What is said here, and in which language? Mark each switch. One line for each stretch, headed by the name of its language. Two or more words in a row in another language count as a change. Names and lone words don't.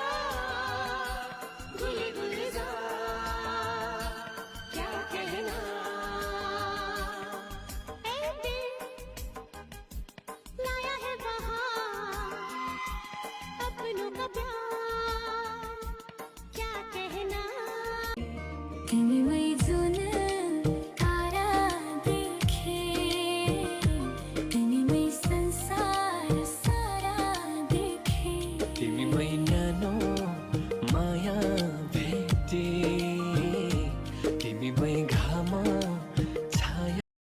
Hindi: गुल गुलजार क्या कहना, ऐ दिल लाया है बहार अपनों का प्यार क्या कहना,
Nepali: तिमी मैजुन तारा देखे, तिमी मै संसार सारा देखे, तिमी मै न्यानो माया भेटे, तिमी मै घाम छाया।